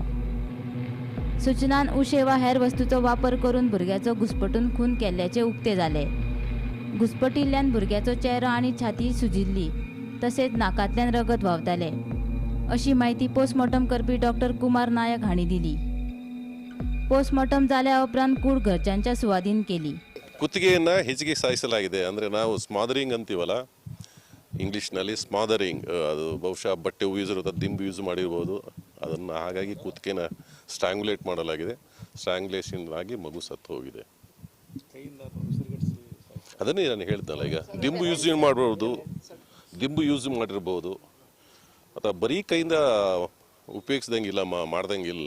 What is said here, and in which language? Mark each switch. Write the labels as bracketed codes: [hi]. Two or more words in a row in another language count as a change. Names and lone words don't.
[kok] सूचनान उशे वा हेर वस्तूचो वापर करून भुरग्याचो घुसपटून खून केल्ल्याचे उक्ते जाले. घुसपटिल्ल्यान भुरग्याचो चेहरो आनी छाती सुजिल्ली तशेंच नाकांतल्यान रगत व्हांवतालें अशी माहिती पोस्टमॉर्टम करपी डॉक्टर कुमार नायक हांणी दिली. पोस्टमॉर्टम जाल्या उपरांत कूड घरच्यांच्या सुवादीन केली. [kn] ಕುತ್ತಿಗೆಯನ್ನು ಹೆಚ್ಚಿಗೆ ಸಾಯಿಸಲಾಗಿದೆ. ಅಂದರೆ ನಾವು ಸ್ಮಾದರಿಂಗ್ ಅಂತೀವಲ್ಲ ಇಂಗ್ಲೀಷ್ನಲ್ಲಿ ಸ್ಮಾದರಿಂಗ್, ಅದು ಬಹುಶಃ ಬಟ್ಟೆ ಯೂಸ್ ದಿಂಬು ಯೂಸ್ ಮಾಡಿರ್ಬೋದು. ಅದನ್ನು ಹಾಗಾಗಿ ಕುತ್ತಿಗೆನ ಸ್ಟ್ರಾಂಗ್ಯುಲೇಟ್ ಮಾಡಲಾಗಿದೆ. ಸ್ಟ್ರಾಂಗ್ಯುಲೇಷನ್ ಆಗಿ ಮಗು ಸತ್ತು ಹೋಗಿದೆ. ಅದನ್ನೇ ನಾನು ಹೇಳ್ತಲ್ಲ, ಈಗ ದಿಂಬು ಯೂಸ್ ಮಾಡಿರ್ಬೋದು ಅಥವಾ ಬರೀ ಕೈಯಿಂದ ಉಪಯೋಗಿಸ್ದಂಗಿಲ್ಲ, ಮಾಡ್ದಂಗಿಲ್ಲ.